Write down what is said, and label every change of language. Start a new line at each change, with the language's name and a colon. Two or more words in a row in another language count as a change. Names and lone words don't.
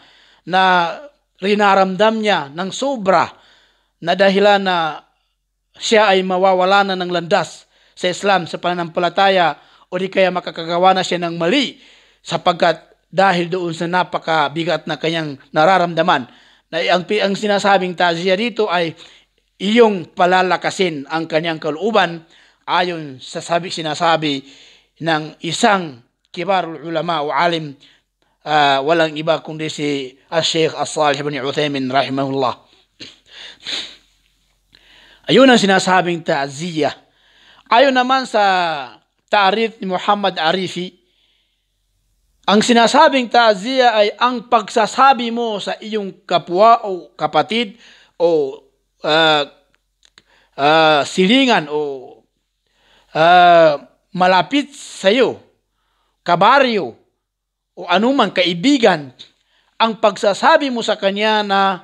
Filipino: na rinaramdam niya ng sobra na dahilan na siya ay mawawala na ng landas sa Islam, sa pananampalataya, o di kaya makakagawa na siya ng mali sapagkat dahil doon sa napakabigat na kanyang nararamdaman. Na ang sinasabing ta'ziya dito ay iyong palalakasin ang kanyang kalooban ayon sa sinasabi ng isang
Arabic: كبار العلماء
Filipino: o alim, walang iba kundi si Sheikh As-Salih ibn Uthaymin rahimahullah. Ayun ang sinasabing ta'ziya. Ayon naman sa ta'rif ni Muhammad Arifi, ang sinasabing ta'ziya ay ang pagsasabi mo sa iyong kapwa o kapatid o silingan o malapit sa iyo, kabaryo o anumang kaibigan, ang pagsasabi mo sa kanya na